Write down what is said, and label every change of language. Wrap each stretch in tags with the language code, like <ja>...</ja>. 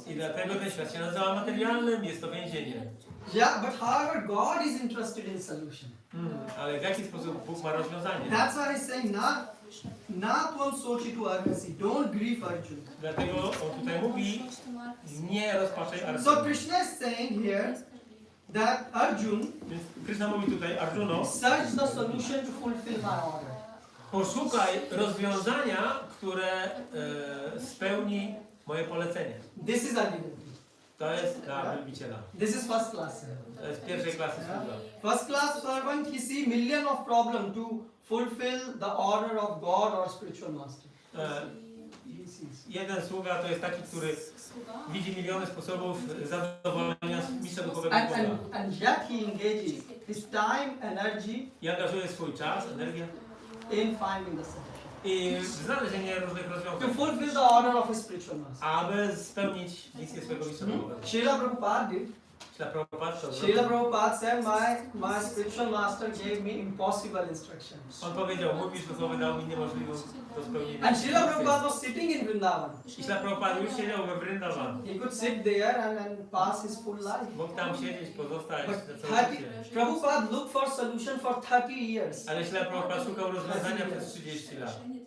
<pl>I dlatego ten świat się nazywa materialnym, jest to więzienie.</pl> <en>Yeah, but however, God is interested in solution.</en> <pl>Ale w jaki sposób Bóg ma rozwiązanie?</pl> <en>That's why he's saying,</en> <sa>na tvam sochi tu arhasi.</sa> <en>Don't grieve, Arjun.</en> <pl>Dlatego on tutaj mówi, nie rozpaczaj</pl> <en>So Arjuna. Krishna is saying here that Arjun,</en> <pl>Więc Krishna mówi tutaj, Arjuno,</pl> <en>search the solution to fulfill my order.</en> <pl>poszukaj rozwiązania, które spełni moje polecenie.</pl> <en>This is Adivati.</en> <pl>To jest dla wielbiciela.</pl> <en>This is first class.</en> <pl>To jest pierwszej klasy sługa.</pl> <en>First class servant, he see million of problem to fulfill the order of God or spiritual master. He sees.</en> <pl>Jeden sługa to jest taki, który widzi miliony sposobów zadowolenia mistrza duchowego Boga.</pl> <en>And yet he engages his time, energy</en> <pl>I angażuje swój czas, energię</pl> <en>in finding the solution.</en> <pl>i w znalezienie różnych</pl> <en>To</en> <pl>rozwiązań,</pl> <en>fulfill the order of his spiritual master.</en> <pl>aby spełnić misję swojego mistrza duchowego.</pl> <en>Srila Prabhupada did. Srila Prabhupada said, my spiritual master gave me impossible instructions.</en> <pl>On powiedział, mój mistrz duchowy dał mi niemożliwą do spełnienia.</pl> <en>And Srila Prabhupada was sitting in Vrindavan.</en> <pl>I Śla Prabhupada już siedział we Vrindavan.</pl> <en>He could sit there and pass his full life.</en> <pl>Mógł tam siedzieć, pozostać</pl> <en>But</en> <pl>na całe życie.</pl> <en>Prabhupada looked for solution for 30 years.</en> <pl>Ale Śla Prabhupada szukał rozwiązania przez 30 lat.</pl>